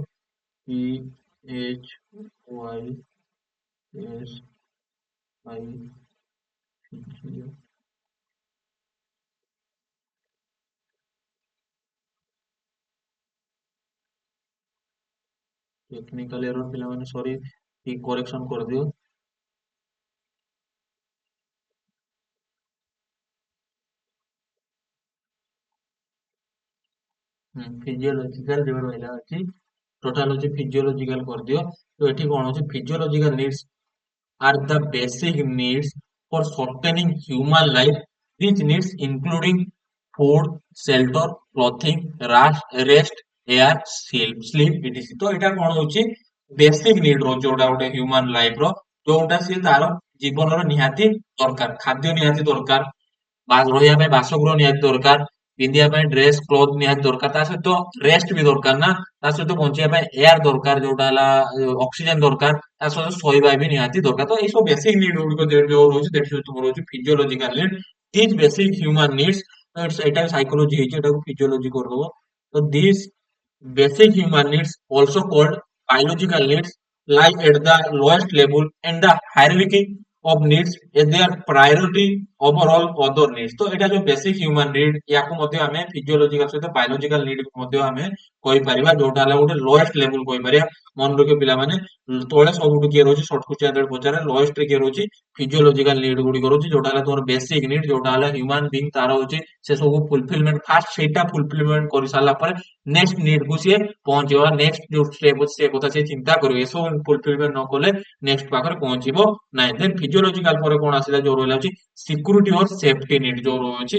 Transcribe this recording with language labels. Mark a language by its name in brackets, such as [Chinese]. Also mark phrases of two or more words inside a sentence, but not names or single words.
[Odia] ପି ଏଚ୍ ୱାଇ ଏସ୍ ଆଇ [English] technical error [Odia] ପିଲାମାନେ ସରି, ଠିକ କରେକ୍ସନ କରିଦିଅ। ଫିଜିଓଲୋଜିକାଲ ଯୋଉ ରହିଲା ଅଛି ଟୋଟାଲ ହଉଛି ଫିଜିଓଲୋଜିକାଲ କରିଦିଅ। ତ ଏଠି କଣ ହଉଛି [English] physiological needs are the basic needs for sustaining human life. These needs including food, shelter, clothing, rest, air, sleep, etc. [Odia] ତ ଏଇଟା କଣ ହଉଛି [English] basic need [Odia] ରହୁଛି, ଯୋଉଟା ଗୋଟେ [English] human life [Odia] ର, ଯୋଉଟା ସିଏ ତାର ଜୀବନର ନିହାତି ଦରକାର। ଖାଦ୍ୟ ନିହାତି ଦରକାର, ରହିବା ପାଇଁ ବାସଗୃହ ନିହାତି ଦରକାର, ପିନ୍ଧିବା ପାଇଁ [English] dress cloth [Odia] ନିହାତି ଦରକାର, ତା ସହିତ ରେଷ୍ଟ ବି ଦରକାର ନା, ତା ସହିତ ବଞ୍ଚିବା ପାଇଁ ଏୟାର ଦରକାର, ଯୋଉଟା ହେଲା ଅକ୍ସିଜେନ ଦରକାର, ତା ସହିତ ଶୋଇବା ବି ନିହାତି ଦରକାର। ତ ଏଇ ସବୁ [English] basic need [Odia] ଗୁଡିକ ଯୋଉ ରହୁଛି ସେଠି ସହିତ ମୋର ରହୁଛି [English] physiological need, this basic human needs. [Odia] ଏଇଟା ସାଇକୋଲୋଜି ହେଇଛି, ଏଟାକୁ fisiology କରିଦବ। [English] ତ ଦିସ୍ basic human needs, also called biological needs, lie at the lowest level in the hierarchy of needs as their priority over all other needs. [Odia] तो ଏଇଟା ଯୋଉ [English] basic human need, [Odia] ୟାକୁ ମଧ୍ୟ ଆମେ physiological ସହିତ biological need କୁ ମଧ୍ୟ ଆମେ କହିପାରିବା, ଯୋଉଟା ହେଲା ଗୋଟେ [English] lowest level [Odia] କହିପାରିବା। ମନେ ରଖିବ ପିଲାମାନେ, ତଳେ ସବୁଠୁ କିଏ ରହୁଛି [English] short question [Odia] ଯେତେବେଳେ ପଚାରେ lowest ରେ କିଏ ରହୁଛି [English] physiological need [Odia] ଗୁଡିକ ରହୁଛି, ଯୋଉଟା ହେଲା ତମର [English] basic need, [Odia] ଯୋଉଟା ହେଲା [English] human being [Odia] ତାର ହଉଛି ସେ ସବୁ fulfillment, ଫାର୍ଷ୍ଟ ସେଇଟା fulfillment କରି ସାରିଲା ପରେ [English] next need [Odia] କୁ ସିଏ ପହଞ୍ଚିବ, ନେକ୍ସଟ ଯୋଉ ଷ୍ଟେପ ଅଛି ସେ କଥା ସିଏ ଚିନ୍ତା କରିବ। ଏସବୁ ଫୁଲଫିଲମେଣ୍ଟ ନ କଲେ ନେକ୍ସଟ ପାଖରେ ପହଞ୍ଚିବ ନାହିଁ। [English] then physiological [Odia] ପରେ କଣ ଆସିଲା, ଯୋଉ ରହିଲା ଅଛି [English] security or safety need [Odia] ଯୋଉ ରହୁଛି।